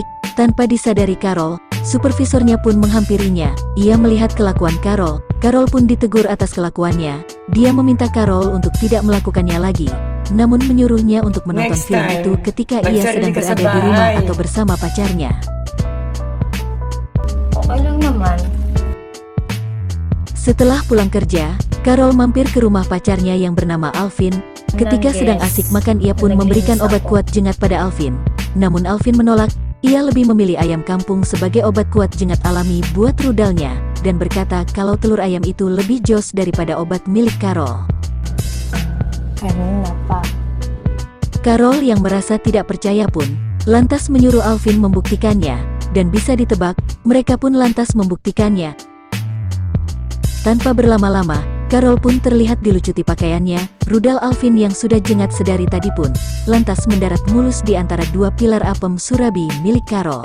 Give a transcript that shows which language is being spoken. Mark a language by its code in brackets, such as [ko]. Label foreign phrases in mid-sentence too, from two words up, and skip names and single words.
[id] Tanpa disadari Carol, supervisornya pun menghampirinya. Ia melihat kelakuan Carol. Carol pun ditegur atas kelakuannya. Dia meminta Carol untuk tidak melakukannya lagi, namun menyuruhnya untuk menonton film itu ketika ia sedang berada di rumah atau bersama pacarnya. [tl] Okay lang naman. [id] Setelah pulang kerja, Carol mampir ke rumah pacarnya yang bernama Alvin. Ketika sedang asik makan, ia pun memberikan obat kuat jengat pada Alvin. Namun Alvin menolak. Ia lebih memilih ayam kampung sebagai obat kuat jengat alami buat rudalnya, dan berkata kalau telur ayam itu lebih jos daripada obat milik Carol. [tl] Kanina pa. [id] Carol yang merasa tidak percaya pun, lantas menyuruh Alvin membuktikannya, dan bisa ditebak, mereka pun lantas membuktikannya. Tanpa berlama-lama, Carol pun terlihat dilucuti pakaiannya. Rudal Alvin yang sudah jengat sedari tadi pun lantas mendarat mulus di antara dua pilar apem surabi milik Carol.